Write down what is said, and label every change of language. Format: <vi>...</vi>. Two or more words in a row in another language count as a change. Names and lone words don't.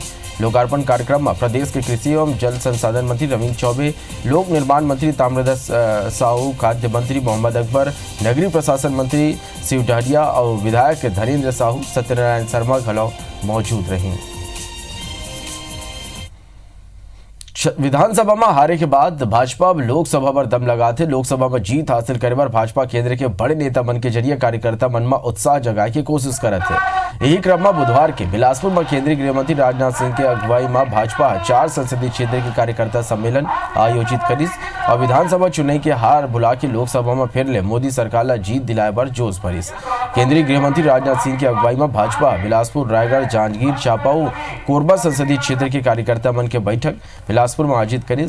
<hne>लोकार्पण कार्यक्रम में प्रदेश के कृषि एवं जल संसाधन मंत्री रविंद्र चौबे, लोक निर्माण मंत्री ताम्रध्वज साहू, खाद्य मंत्री मोहम्मद अकबर, नगरीय प्रशासन मंत्री शिव डहरिया और विधायक धनेन्द्र साहू, सत्यनारायण शर्मा घलौ मौजूद रहे। विधानसभा में हारे के बाद भाजपा अब लोकसभा पर दम लगाते लोकसभा में जीत हासिल करे पर भाजपा केंद्र के बड़े नेता मन के जरिए कार्यकर्ता मन में उत्साह जगाए की कोशिश करत है। यही क्रम में बुधवार के बिलासपुर में केंद्रीय गृहमंत्री राजनाथ सिंह के अगुवाई में भाजपा 4 संसदीय क्षेत्र के कार्यकर्ता सम्मेलन आयोजित करिस और विधानसभा चुनाव के हार भुला के लोकसभा में फिर ले मोदी सरकार ला जीत दिलाए पर जोश भरिस। केंद्रीय गृहमंत्री राजनाथ सिंह की अगुवाई में भाजपा बिलासपुर, रायगढ़, जांजगीर चांपा, कोरबा संसदीय क्षेत्र के कार्यकर्ता मन के बैठक बिलासपुर में आयोजित करिस।</hne>